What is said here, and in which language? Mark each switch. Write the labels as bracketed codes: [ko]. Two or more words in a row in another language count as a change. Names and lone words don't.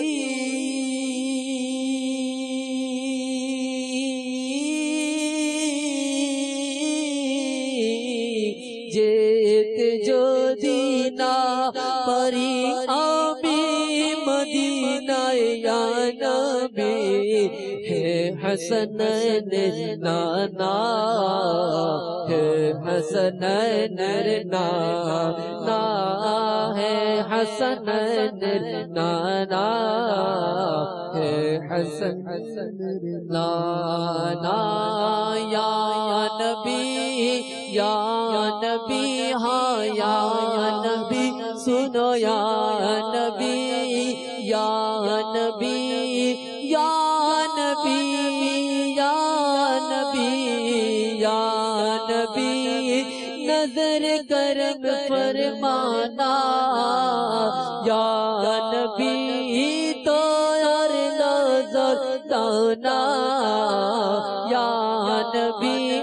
[bn] যেতে যদি না পারি আমি মদিনায় [ar] يا نبي [bn] হে হাসানের নানা হে হাসানের নানা হে হাসানের নানা হে হাসানের নানা ইয়া [ur] নবী یا نبی ہاں یا نبی سنو یا نبی یا نبی یا نبی یا نبی یا نبی نظر کرم فرمانا یا نبی تو یار نظر دانا یا نبی